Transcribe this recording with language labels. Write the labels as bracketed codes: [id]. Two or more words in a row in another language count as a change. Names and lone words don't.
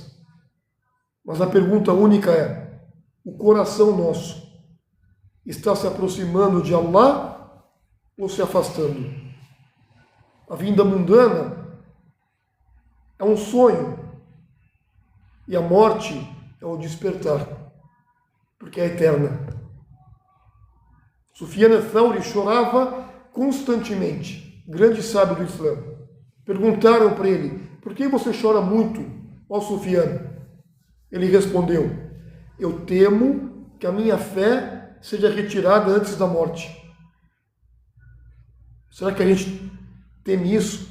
[pt] Mas a pergunta única é: o coração nosso está se aproximando de Allah ou se afastando? A vida mundana é um sonho e a morte é o despertar, porque é eterna. Sufyan al-Thawri chorava constantemente, grande sábio do Islã. Perguntaram para ele: por que você chora muito, ó Sufyan? Ele respondeu: eu temo que a minha fé seja retirada antes da morte. Será que a gente teme isso?